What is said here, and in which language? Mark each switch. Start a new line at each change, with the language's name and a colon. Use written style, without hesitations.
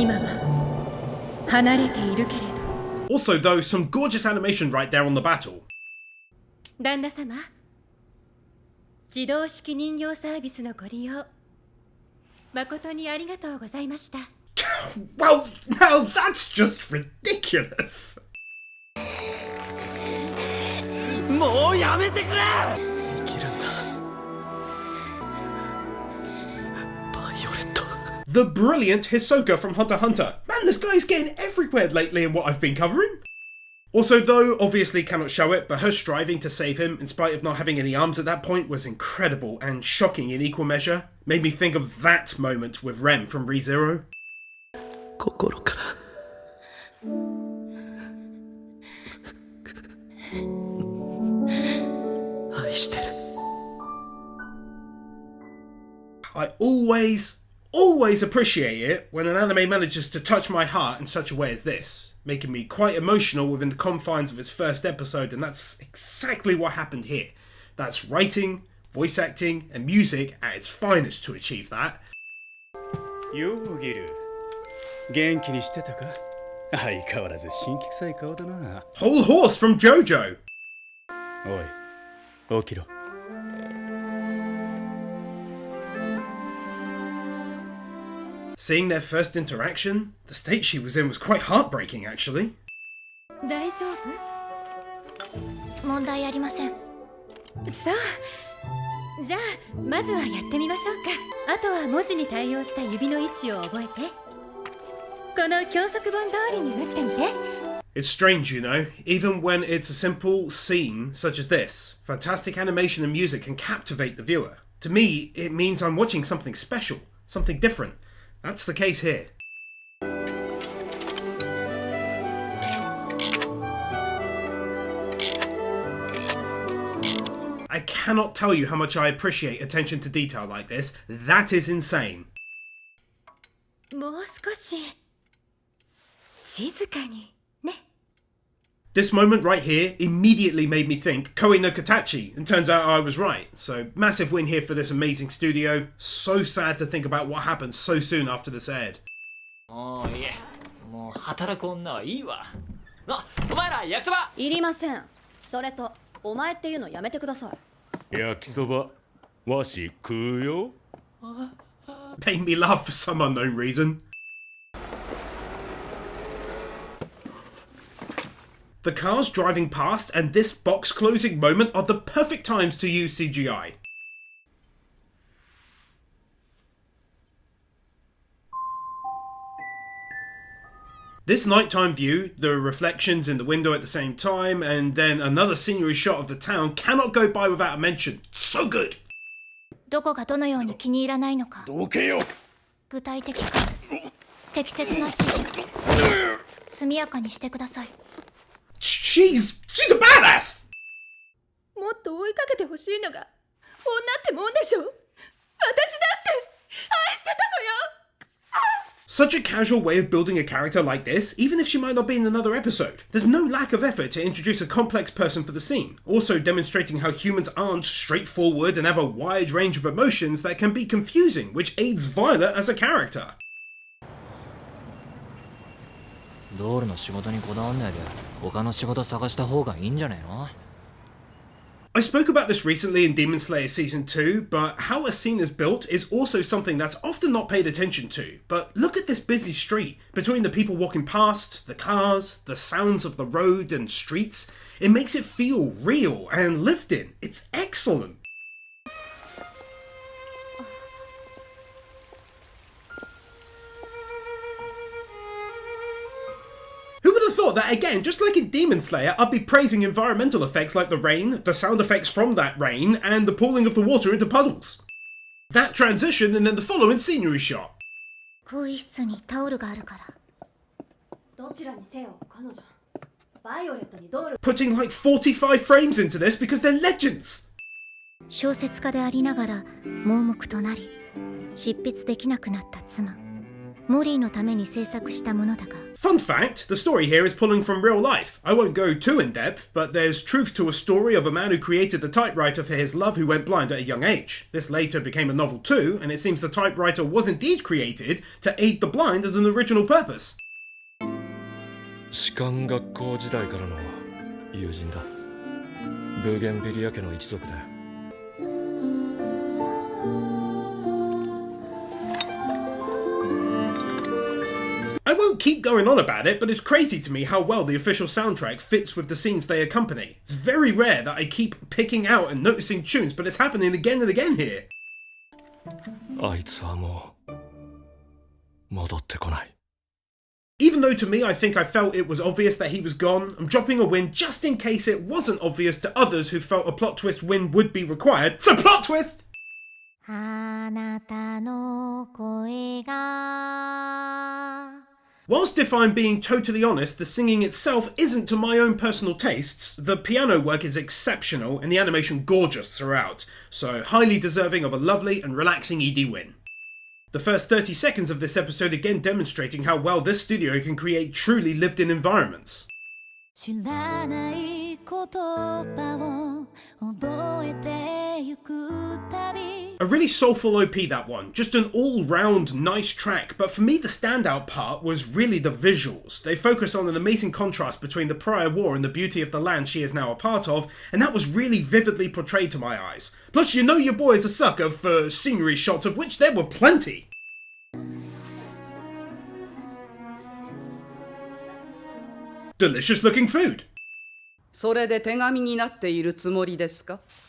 Japanese: 今は離れているけれど。
English: Also, though, some gorgeous animation right there on the battle.
Japanese: 旦那様、自動式人形サービスのご利用誠にありがとうございました。
English: Well, now that's just ridiculous.
Japanese: もうやめてくれ。生きるんだバイオレット。
English: The brilliant Hisoka from Hunter x Hunter. Man, this guy's getting everywhere lately in what I've been covering. Also, though, obviously cannot show it, but her striving to save him, in spite of not having any arms at that point, was incredible and shocking in equal measure. Made me think of that moment with Rem from ReZero.
Japanese: 心から愛してる。
English: I always appreciate it when an anime manages to touch my heart in such a way as this, making me quite emotional within the confines of its first episode, and that's exactly what happened here. That's writing, voice acting, and music at its finest to achieve that.
Japanese: ようギル元気にしてたか相変わらず神気臭い顔だな
English: Whole horse from JoJo!
Japanese: おい起きろ
English: Seeing their first interaction, the state she was in was quite heartbreaking actually.
Japanese: 大丈夫？問題ありません。そう。じゃあまずはやってみましょうか。あとは文字に対応した指の位置を覚えて。この教則本通りに打ってみて。
English: It's strange, you know, even when it's a simple scene such as this, fantastic animation and music can captivate the viewer. To me, it means I'm watching something special, something different. That's the case here. I cannot tell you how much I appreciate attention to detail like this. That is insane.
Japanese: もう少し静かにね。
English: This moment right here immediately made me think Koei no Katachi, and turns out I was right. So massive win here for this amazing studio. So sad to think about what happened so soon after this aired.
Japanese: もういい。も働く女はいいわ。お前ら焼きそばいりません。それとお前っていうのやめてください。焼きそばわし食うよ。
English: Made me laugh for some unknown reason. The cars driving past and this box closing moment are the perfect times to use CGI. This nighttime view, the reflections in the window at the same time, and then another scenery shot of the town cannot go by without a mention. So good!
Japanese: どこがどのように気に入らないのか、どけよ。具体的かつ適切な指示を速やかにしてください。
English: She's a badass!
Japanese: もっと追いかけてほしいのが女ってもんでしょ。私だって愛してたのよ。
English: Such a casual way of building a character like this, even if she might not be in another episode. There's no lack of effort to introduce a complex person for the scene, also demonstrating how humans aren't straightforward and have a wide range of emotions that can be confusing, which aids Violet as a character.
Japanese: 道路の仕事にこだわんないで他の仕事探した方がいいんじゃねえの？
English: I spoke about this recently in Demon Slayer Season 2, but how a scene is built is also something that's often not paid attention to. But look at this busy street. Between the people walking past, the cars, the sounds of the road and streets, it makes it feel real and lived in. It's excellent. Who would have thought that, again, just like in Demon Slayer, I'd be praising environmental effects like the rain, the sound effects from that rain, and the pooling of the water into puddles. That transition and then the following scenery shot.
Japanese: 更衣室にタオルがあるから。どちらにせよ彼女バイオレットにドール。
English: Putting like 45 frames into this because they're legends.
Japanese: 小説家でありながら盲目となり執筆できなくなった妻モリーのために制作したものだが。
English: Fun fact, the story here is pulling from real life. I won't go too in depth, but there's truth to a story of a man who created the typewriter for his love who went blind at a young age. This later became a novel too, and it seems the typewriter was indeed created to aid the blind as an original purpose.
Japanese: 士官学校時代からの友人だ。ブーゲンビリア家の一族だよ。
English: I won't keep going on about it, but it's crazy to me how well the official soundtrack fits with the scenes they accompany. It's very rare that I keep picking out and noticing tunes, but it's happening again and again here.
Japanese: あいつはもう戻ってこない。
English: Even though to me I think I felt it was obvious that he was gone, I'm dropping a win just in case it wasn't obvious to others who felt a plot twist win would be required. So plot twist!
Japanese: あなたの声が
English: Whilst if I'm being totally honest, the singing itself isn't to my own personal tastes, the piano work is exceptional and the animation gorgeous throughout, so highly deserving of a lovely and relaxing ED win. The first 30 seconds of this episode again demonstrating how well this studio can create truly lived-in environments.
Japanese: 知らない言葉を覚えてゆくたび
English: A really soulful OP, that one. Just an all-round nice track, but for me the standout part was really the visuals. They focus on an amazing contrast between the prior war and the beauty of the land she is now a part of, and that was really vividly portrayed to my eyes. Plus, you know your boy is a sucker for scenery shots, of which there were plenty. Delicious looking food.
Japanese: それで手紙になっているつもりですか？